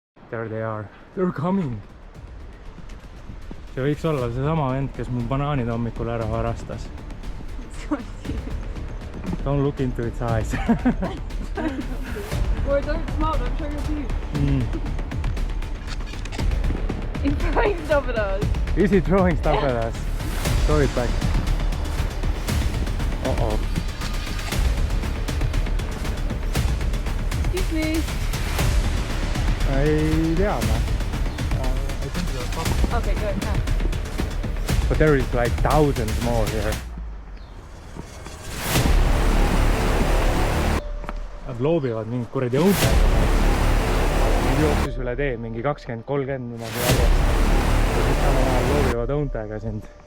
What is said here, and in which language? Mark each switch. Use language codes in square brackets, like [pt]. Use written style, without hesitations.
[en] There they are, they're coming. [et] See võiks olla seesama vend, kes mu banaanid hommikul ära varastas. [en] Don't look into its eyes. Or don't smile, don't show your teeth. He's throwing stuff at us. Is he throwing stuff at us? Throw it back. Uh-oh. Excuse me. [et] Ei tea ma. [en] I think you're fine. Okay, good. But there is like thousands more here. [et] Nad loobivad mingit kuradi õuntega. Nad jooksis üle tee mingi 20-30 niimoodi järjest. Ja siis samal ajal loobivad õuntega sind.